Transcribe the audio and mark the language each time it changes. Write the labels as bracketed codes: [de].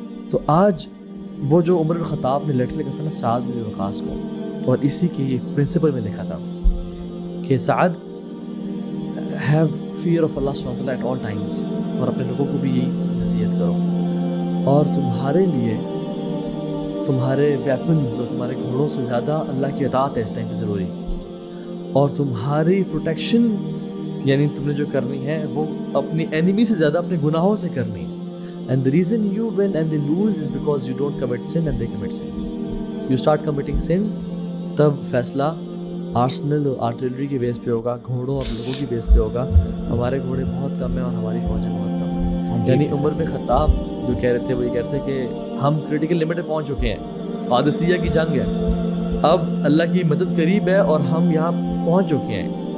[ur] تو آج وہ جو عمر بن خطاب نے لیٹر لکھا تھا نا سعد بن وقاص کو، اور اسی کے پرنسپل میں لکھا تھا کہ سعد [en] have fear of Allah سبحانہ وتعالیٰ at all times, [ur] اور اپنے لوگوں کو بھی یہی نصیحت کرو. اور تمہارے لیے تمہارے ویپنز اور تمہارے گھوڑوں سے زیادہ اللہ کی اطاعت ہے اس ٹائم پہ ضروری. اور تمہاری پروٹیکشن یعنی تم نے جو کرنی ہے وہ اپنی اینیمی سے زیادہ اپنے گناہوں سے کرنی ہے. [en] And the reason you win and they lose is because you don't commit sin and they commit sins. You start committing sins, [ur] تب فیصلہ آرسنل اور آرٹلری کے بیس پہ ہوگا، گھوڑوں اور لوگوں کی بیس پہ ہوگا. ہمارے گھوڑے بہت کم ہیں اور ہماری فوجیں بہت کم ہیں. یعنی عمر بن خطاب جو کہہ رہے تھے وہ یہ کہہ رہے تھے کہ ہم کریٹیکل لمٹ پہ پہنچ چکے ہیں، قادسیہ کی جنگ ہے، اب اللہ کی مدد قریب ہے اور ہم یہاں پہنچ چکے ہیں.